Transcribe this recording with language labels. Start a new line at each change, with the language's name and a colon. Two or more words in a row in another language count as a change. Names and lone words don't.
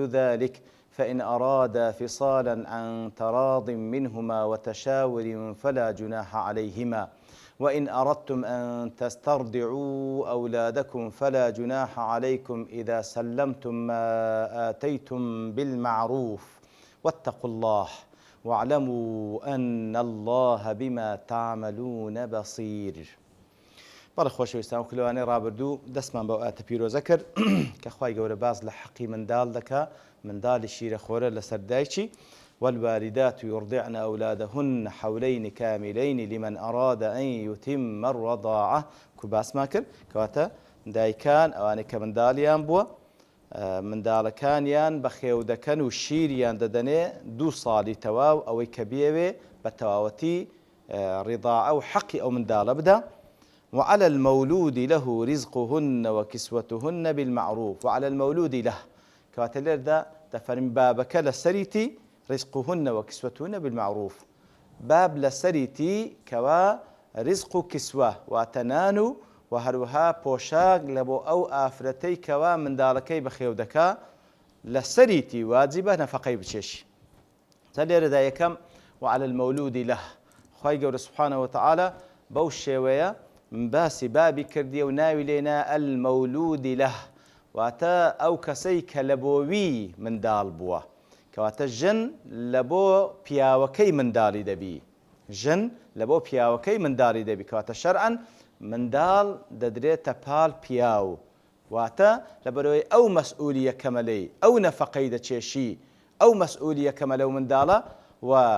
Arabic: ذلك فإن أرادا فصالا عن تراض منهما وتشاور فلا جناح عليهما وإن أردتم أن تسترضعوا أولادكم فلا جناح عليكم إذا سلمتم ما آتيتم بالمعروف واتقوا الله واعلموا أن الله بما تعملون بصير.
Central Kurdish: بەڵێ خۆشەویستان و کلەوانەی ڕابردوو دەستمان بەو ئاتە پیرۆزە کرد کە خوای گەورە باز لە حەقی منداڵ دەکا، منداڵی شیرەخۆرە لەسەر دایکی.
Arabic: والوالدات يرضعن أولادهن حولين كاملين لمن أراد أن يتم الرضاعة
Central Kurdish: کە باسمان کرد کەواتە دایکان ئەوانەی کە منداڵیان بووە منداڵەکانیان بە خێو دەکەن و شیریان دەدەنێ 2 ساڵی تەواو ئەوەی کە بێوێ بە تەواوەتی ڕیضاعە و حەقی ئەو منداڵە بدە.
Arabic: وعلى المولود له رزقهن وكسوتهن بالمعروف وعلى المولود له
Central Kurdish: کەواتە لێردا دەفەرمی بابەکە لەسەریتی
Arabic: رزقهن وكسوتهن بالمعروف
Central Kurdish: باب لەسەریتی کەوا رزق و کسوە واتەنان و و هەروەها پۆشاک لە بۆ ئەو ئافرەتەی کەوا منداڵەکەی بەخێو دەکا لەسەریتی واجبە نەفەقەی بچێشی. تا لێرەدا یەکەم
Arabic: وعلى المولود له
Central Kurdish: خوای گەورە
Arabic: سبحانه وتعالى
Central Kurdish: بەو شێوەیە باسی بابی کردیە و ناوی لێنا
Arabic: المولود له
Central Kurdish: واتە ئەو کەسەی کە لە بۆوی منداڵ بووە کەواتە ژن لە بۆ پیاوەکەی منداڵی دەبی، ژن لە بۆ پیاوەکەی منداڵی دەبی کەواتە شەرعەن منداڵ دەدرێتە پاڵ پیاو واتە لەبەرەوەی ئەو مەسئولیە کەمەلەی ئەو نەفەقەی دەچێشی ئەو مەسئولیە کەمەلە و منداڵە و